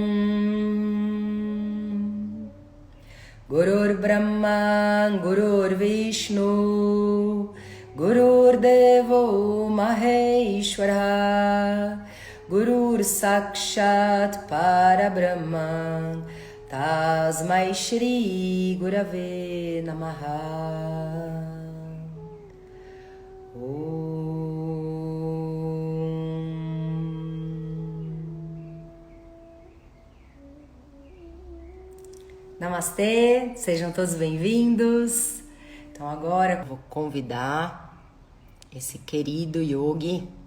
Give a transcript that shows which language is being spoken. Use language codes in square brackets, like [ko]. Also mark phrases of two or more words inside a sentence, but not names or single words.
[sa] गुरुर् ब्रह्मा, गुरुर् विष्णु, गुरुर् देवो महेश्वर, गुरुर् साक्षात् परब्रह्म, तस्मै श्री गुरवे नमः. [pt] Namastê, sejam todos bem-vindos. Então agora eu vou convidar esse querido yogi.